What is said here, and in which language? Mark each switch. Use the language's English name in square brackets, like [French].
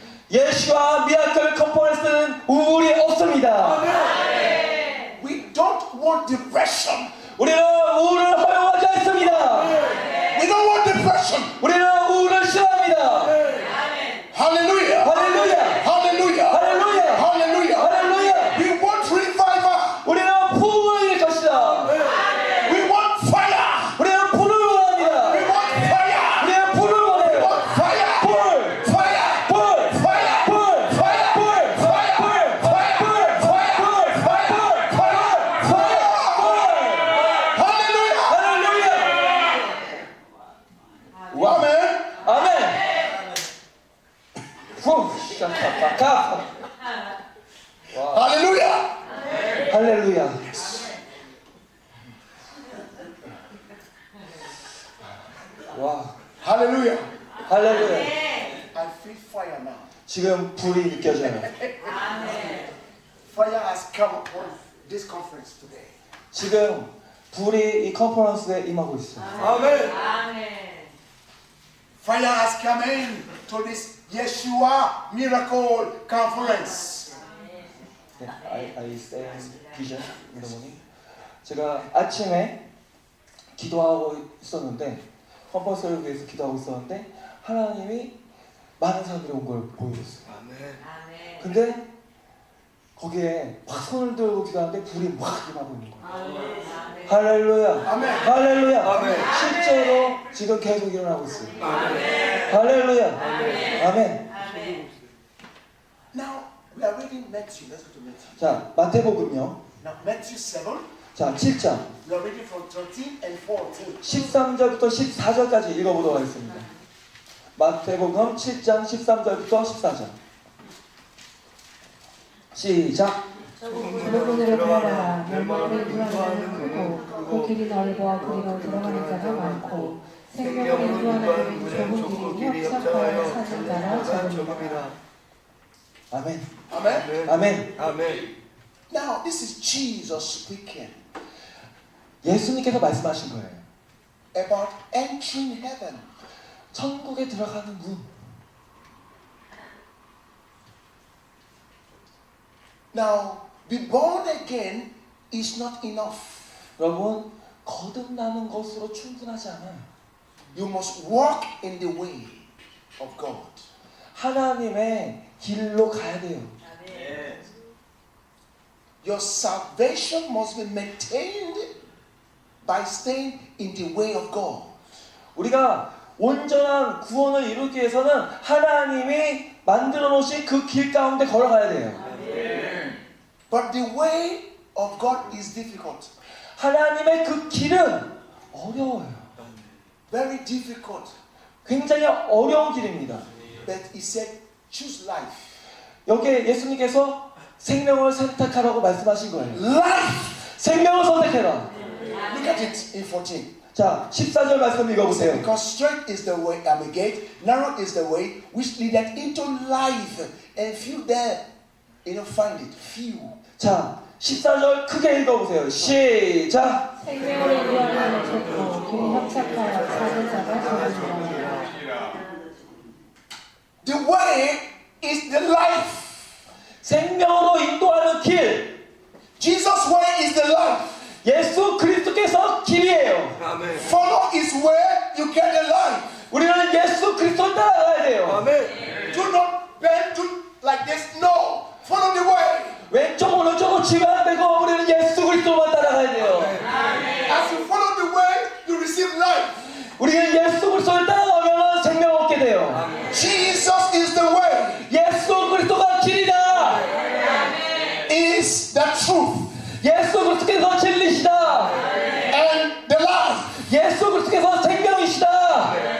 [Korean] 예수와 미라클 컨퍼런스는 우울이 없습니다. [English] We don't want depression. [Korean] 우리는 우울을 허용하지 않습니다. [English] We don't want depression. [Korean] 우리는 우울을 싫어합니다. [English] Hallelujah. [Korean] 할렐루야. [English] Hallelujah. [Korean] 할렐루야. [English] Hallelujah. [Korean] 할렐루야. [English] We want revival. [Korean] 우리는 부흥을 이길 것이다. [English] We want fire. [Korean] 우리는 불을 원합니다. [English] We want fire. [Korean] 우리는 불을 [English] We [Korean] 원해요. [English] want fire. [Korean] 불. [English] Fire. [Korean] 불. [English] Fire. [Korean] 불. [English] Fire. [Korean] 불. [English] Fire. [Korean] 불. [English] Fire. [Korean] 불. [English] Fire. [Korean] 불. [English] Fire. [Korean] 불. [English] Hallelujah. [Korean] 할렐루야. 와. [English] Amen. [Korean] 아멘. 후. 깜깜깜. 와. [English] Hallelujah. [Korean] 할렐루야. 와. [English] Hallelujah. [Korean] 할렐루야. [English] I feel fire now. [Korean] 지금 불이 느껴져요. [English] Fire has come upon this conference today. [Korean] 지금 불이 이 컨퍼런스에 임하고 있어요. [English] Fire has come in to this Yeshua Miracle Conference. 네, I say vision in the morning. [Korean] 제가 아침에 기도하고 있었는데 컨퍼런스를 위해서 기도하고 있었는데 하나님이 많은 사람들이 온 걸 보여줬어요. 근데 거기에 막 손을 들고 기도하는데 불이 막 임하고 있는 거예요. 할렐루야. 아멘. 할렐루야. 아멘. 실제로 지금 계속 일어나고 있어요. 할렐루야. 아멘. [English] Now we are reading Matthew. Let's go to Matthew. [Korean] 자, 마태복음요. [English] Now Matthew 7. [Korean] 자, 7장 [English] We are reading from 13 and 14. [Korean] 13절부터 14절까지 읽어보도록 하겠습니다. 마태복음 7장 13절부터 14절. 시작. 그분으로 들어가라. 멸망으로 인도하는 크고 그 길이 넓어 그리로 들어가는 자가 많고 생명을 인도하는 좁은 길이 협착하여 사는 자가 적으니라. 아멘. [English] Amen. [Korean] 아멘. [English] Now this is Jesus speaking [Korean] 예수님께서 말씀하신 거예요. [English] about entering heaven. [Korean] 천국에 들어가는 문. [English] Now, be born again is not enough. [Korean] 여러분, 거듭나는 것으로 충분하지 않아요. [English] You must walk in the way of God. [Korean] 하나님의 길로 가야 돼요. [English] Your salvation must be maintained by staying in the way of God. [Korean] 우리가 온전한 구원을 이루기 위해서는 하나님이 만들어 놓으신 그 길 가운데 걸어가야 돼요. [English] But the way of God is difficult. [Korean] 하나님의 그 길은 어려워요. [English] Very difficult. [Korean] 굉장히 어려운 길입니다. [English] But he said, choose life. [Korean] 여기에 예수님께서 생명을 선택하라고 말씀하신 거예요. [English] Life! [Korean] 생명을 선택해라. [English] Look at it in 14. [Korean] 자, 14절 말씀 읽어보세요. [English] Because straight is the way, gate, narrow is the way which leadeth into life, and few there, find it. Few. [Korean] 자, 14절 크게 읽어보세요. 시작. 생명을 인도하는 좁고 길이 협착하여 찾은 자가 적으리라. [English] The way is the life. [Korean] 생명으로 인도하는 길. [English] Jesus' way is the life. [Korean] 예수 그리스도께서 길이에요. [English] Follow His way, you get the life. [Korean] 우리는 예수 그리스도를 따라가야 돼요. [English] Do not bend to like this. No, follow the way. [Korean] 왼쪽 오른쪽으로 치면 안 되고 우리는 예수 그리스도만 따라가야 돼요. [English] As you follow the way, you receive life. [Korean] 우리는 예수 그리스도를 따라가면 생명 얻게 돼요. [English] Jesus is the way. [Korean] 예수 그리스도가 길이다. [English] Is the truth [Korean] 예수 그리스도께서 진리시다. [English] and the life. [Korean] 예수 그리스도께서 생명이시다.